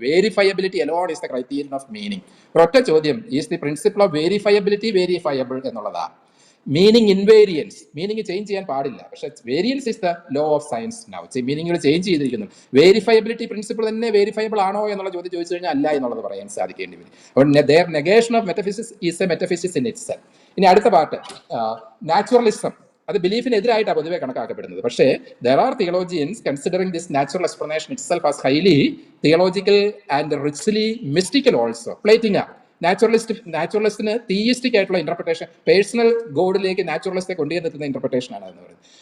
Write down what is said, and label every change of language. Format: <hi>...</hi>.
<en>Verifiability alone is the criterion of meaning.</en> <ml>ഒരൊറ്റ ചോദ്യം,</ml> <en>Is the principle of verifiability verifiable എന്നുള്ളതാണ്. Meaning invariance, meaning change</en> <ml>ചെയ്യാൻ പാടില്ല, പക്ഷെ</ml> <en>Variance is the law of science now.</en> <ml>മീനിങ്ങുകൾ change ചെയ്തിരിക്കുന്നു. വേരിഫയബിലിറ്റി principle തന്നെ വേരിഫയബിൾ ആണോ എന്നുള്ള ചോദ്യം ചോദിച്ചു കഴിഞ്ഞാൽ അല്ല എന്നുള്ളത് പറയാൻ സാധിക്കേണ്ടി വരും.</ml> <en>അപ്പോൾ their negation of metaphysics is a metaphysics in itself.</en> <ml>ഇനി അടുത്ത പാർട്ട് നാച്ചുറലിസം. അത് ബിലീഫിനെതിരായിട്ടാണ് പൊതുവെ കണക്കാക്കപ്പെടുന്നത്.</ml> <en>പക്ഷേ there are theologians considering this natural explanation itself as highly theological and richly mystical also.</en> <ml>Platina നാച്ചുറലിസ്റ്റിന് theistic ആയിട്ടുള്ള ഇന്റർപ്രിട്ടേഷൻ, പേഴ്സണൽ ഗോഡിലേക്ക് നാച്ചുറലിസ്റ്റ് കൊണ്ടുവന്നെത്തുന്ന ഇന്റർപ്രിട്ടേഷൻ ആണ് എന്ന് പറയുന്നത്.</ml>